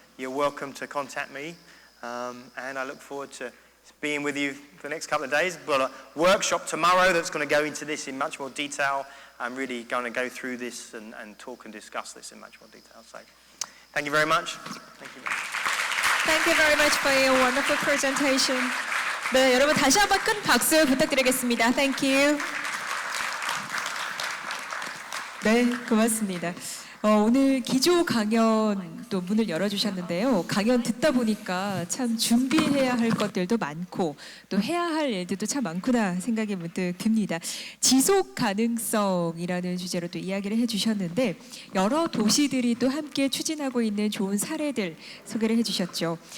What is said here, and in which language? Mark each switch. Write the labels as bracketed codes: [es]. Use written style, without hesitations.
[en] You're welcome to contact me, and I look forward to being with you for the next couple of days. We've got a workshop tomorrow that's going to go into this in much more detail. I'm really going to go through this and talk and discuss this in much more detail. So, thank you very much. Thank you. Thank you very much for your wonderful presentation. [ko] 네, 여러분 다시 한번 큰 박수 부탁드리겠습니다. [en] Thank you. [ko] 네, 고맙습니다. 오늘 기조 강연 또 문을 열어주셨는데요. 강연 듣다 보니까 참 준비해야 할 것들도 많고 또 해야 할 일들도 참 많구나 생각이 문득 듭니다. 지속 가능성이라는 주제로 또 이야기를 해주셨는데 여러 도시들이 또 함께 추진하고 있는 좋은 사례들 소개를 해주셨죠.